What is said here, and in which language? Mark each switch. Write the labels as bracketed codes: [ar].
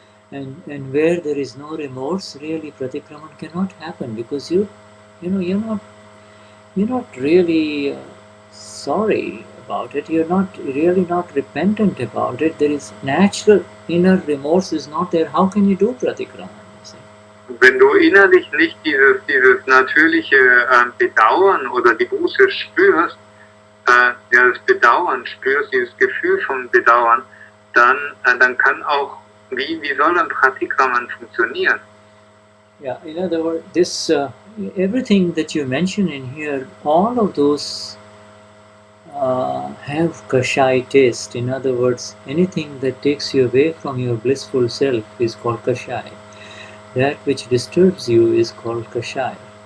[en] And where there is no remorse, really pratikraman cannot happen, because you're not really sorry about it. You're not repentant about it. There is natural inner remorse is not there. How can you do pratikraman? [de] Wenn du innerlich nicht dieses natürliche Bedauern oder die Buße spürst, das Bedauern spürst, dieses Gefühl von Bedauern, dann kann auch, wie soll ein Pratikraman funktionieren? [en] Yeah, in other words, this everything that you mention in here, all of those have kashai taste. In other words, anything that takes you away from your blissful self is called kashai. That which disturbs you is called kashai.